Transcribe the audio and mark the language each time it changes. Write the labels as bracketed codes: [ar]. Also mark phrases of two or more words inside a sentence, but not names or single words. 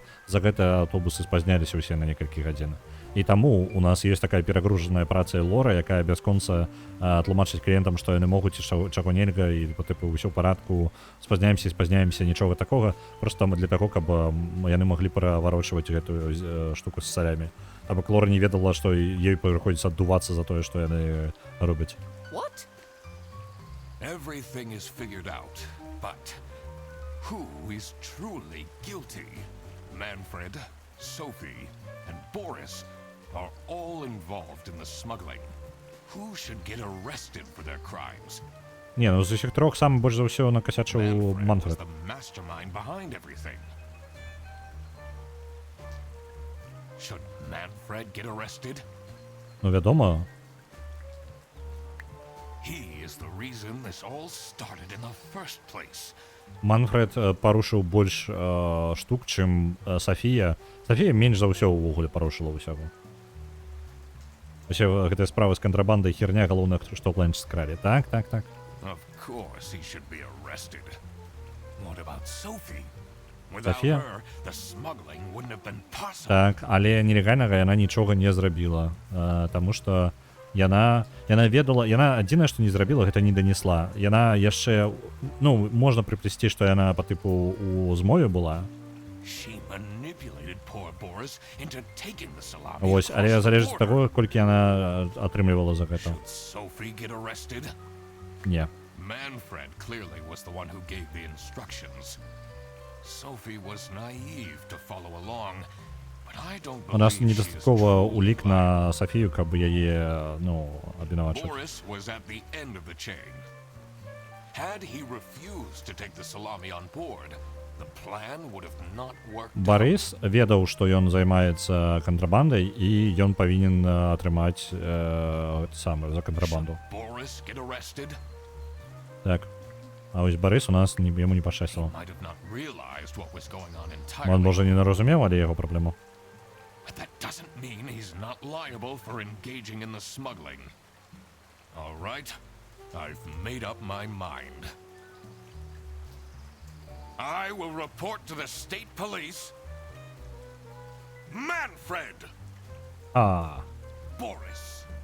[be] За гэта аўтобусы спазняліся ўсе на некалькі гадзін. І таму у нас ёсць такая перагружаная праца Лора, якая бясконца тлумачыць кліентам, што яны могуць і чаго нельга, і па тыпу ўсё ў парадку, спазняемся, нічога такога, проста для таго, каб яны маглі праварочваць гэтую штуку з салямі. Таму Лора не ведала, што ёй прыходзіцца аддувацца за тое, што яны робяць. [en] What? Everything is figured out, but who is truly guilty? Manfred, Sophie, and Boris are all involved in the smuggling. Who should get arrested for their crimes? [be] Не, ну з усіх трох сам больш за ўсё накасячыў [en] Manfred was [be] Манфред. [en] the mastermind behind everything. Should Manfred get arrested? [be] Ну, вядома, [en] He is the reason this all started in the first place. [be] Манфред парушыў больш штук, чым Софія. Софія менш за ўсё ўвогуле парушыла ўсяго. Усе гэтыя справы з кантрабандай херня, галоўнае, што Бленч скралі. Так. [en] Of course he should be arrested. What about Sophie? Without [be] Софія? [en] her, the smuggling wouldn't have been possible. [be] Так, але нелегальнага яна нічога не зрабіла, таму што яна ведала, яна адзінае, што не зрабіла, гэта не данесла. Яна яшчэ, ну, можна прыплесці, што яна па тыпу у змове была. [en] She manipulated poor Boris into taking the salami. [be] Вось, але [en] across the [be] залежыць ад [en] border. [be] таго, колькі яна атрымлівала за гэта. [en] Should Sophie get arrested? [be] Не. [en] Manfred clearly was the one who gave the instructions. Sophie was naive to follow along, but I don't [be] У нас [en] believe she is [be] недастаткова [en] truly [be] улік [en] blamed. [be] на Софію, каб яе, ну, абвінавачваць. [en] Boris was at the end of the chain. Had he refused to take the salami on board, the plan would have not worked. [be] Барыс ведаў, што ён займаецца кантрабандай, і ён павінен атрымаць саме за кантрабанду. [en] Boris get arrested? [be] Так. А вось Барыс у нас яму не пашчасціла. [en] Might have not realized what was going on [be] Он, [en] entirely. [be] можа, не наразумеў, але яго праблему. [en] But that doesn't mean he's not liable for engaging in the smuggling. All right, I've made up my mind. I will report to the state police. Manfred Boris.